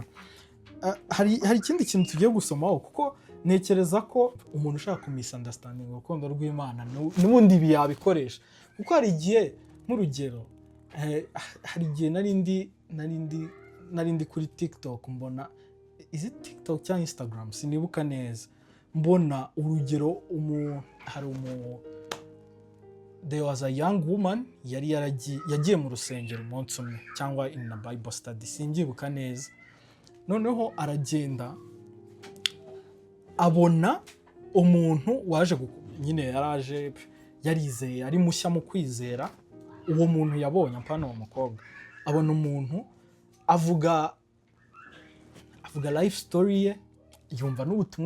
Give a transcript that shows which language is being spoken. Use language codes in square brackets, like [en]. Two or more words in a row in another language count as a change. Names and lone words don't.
[rw] Hari ikindi kintu tugiye gusomaho, kuko ntekereza ko umuntu ushaka kumisunderstanding urukundo rw'Imana n'ubundi ibi yabikoresha, kuko hari igihe nk'urugero, hari igihe nari ndi kuri TikTok, mbona izi TikTok cyangwa Instagram sinibuka neza, mbona urugero [en] there was a young woman [rw] yagiye mu rusengero umunsi umwe, cyangwa [en] in a Bible study [rw] singibuka neza, noneho aragenda abona umuntu waje nyine yaraje yarizeye, ari mushya mu kwizera. Uwo muntu yabonye apana uwo mukobwa, abona umuntu avuga [en] life story [rw] ye, yumva n'ubutumwa